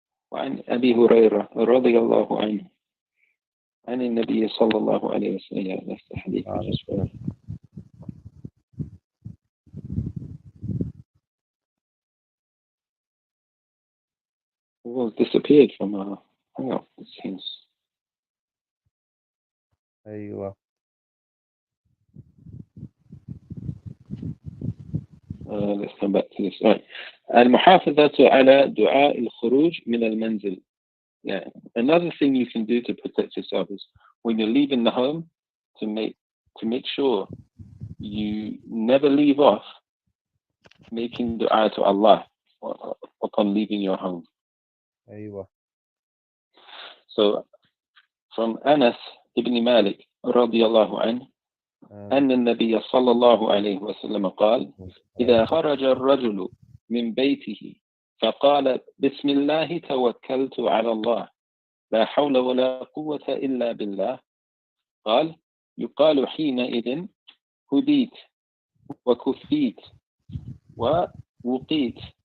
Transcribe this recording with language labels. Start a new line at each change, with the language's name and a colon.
Arabic: وعن أبي هريرة رضي الله عنه عن النبي صلى الله عليه وسلم.
English: That's the hadith we just read. Well, disappeared from our hangout. It seems.
Arabic: أيوة.
English: Let's come back to this. Right.
Arabic: المحافظة على دعاء الخروج من المنزل.
English: Yeah. Another thing you can do to protect yourself is when you're leaving the home, to make sure you never leave off making dua to Allah upon leaving your home.
Arabic: أيوة.
English: So from
Arabic: Anas ibn Malik رضي الله عنه أن النبي صلى الله عليه وسلم قال إذا خرج الرجل من بيته فقال بسم الله توكلت على الله لا حول ولا قوة إلا بالله قال يقال حينئذ هديت وكفيت ووقيت